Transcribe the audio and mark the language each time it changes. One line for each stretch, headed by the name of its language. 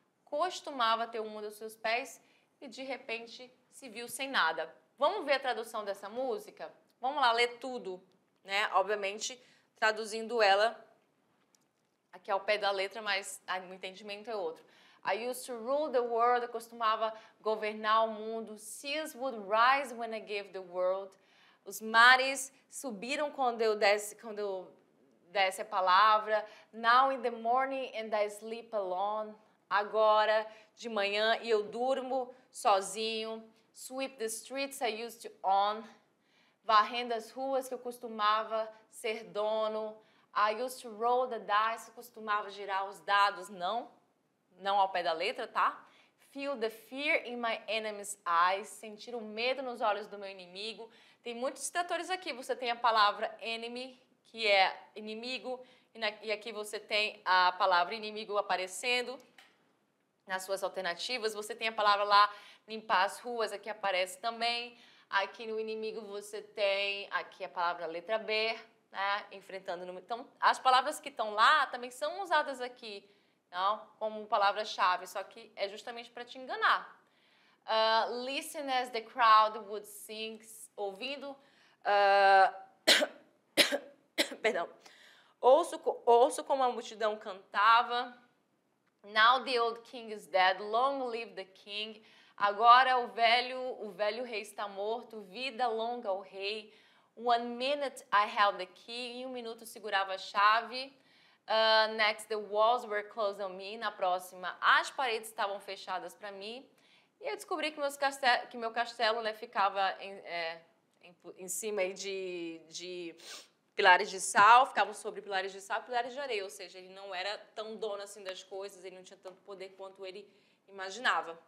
Portuguese: Costumava ter o mundo aos seus pés e, de repente, se viu sem nada. Vamos ver a tradução dessa música? Vamos lá ler tudo, né? Obviamente, traduzindo ela aqui ao pé da letra, mas o entendimento é outro.
English: I used to rule the world.
Portuguese: Eu costumava governar o mundo.
English: Seas would rise when I gave the world.
Portuguese: Os mares subiram quando eu desse a palavra.
English: Now in the morning and I sleep alone.
Portuguese: Agora de manhã e eu durmo sozinho.
English: Sweep the streets I used to own.
Portuguese: Varrendo as ruas que eu costumava ser dono.
English: I used to roll the dice.
Portuguese: Eu costumava girar os dados. Não ao pé da letra, tá?
English: Feel the fear in my enemy's eyes.
Portuguese: Sentir o medo nos olhos do meu inimigo. Tem muitos distratores aqui. Você tem a palavra enemy, que é inimigo. E aqui você tem a palavra inimigo aparecendo nas suas alternativas. Você tem a palavra lá, limpar as ruas, aqui aparece também. Aqui no inimigo você tem aqui a palavra letra B, né? Enfrentando no... Então, as palavras que estão lá também são usadas aqui, não? Como palavra-chave, só que é justamente para te enganar.
English: Listen as the crowd would sing,
Portuguese: ouvindo... Perdão. Ouço como a multidão cantava.
English: Now the old king is dead, long live the king.
Portuguese: Agora o velho rei está morto, vida longa ao rei.
English: 1 minute I held the key,
Portuguese: em 1 minuto segurava a chave.
English: Next the walls were closed on me.
Portuguese: Na próxima, as paredes estavam fechadas para mim. E eu descobri que meu castelo, né, ficava em cima aí de pilares de sal, ficavam sobre pilares de sal e pilares de areia, ou seja, ele não era tão dono assim das coisas, ele não tinha tanto poder quanto ele imaginava.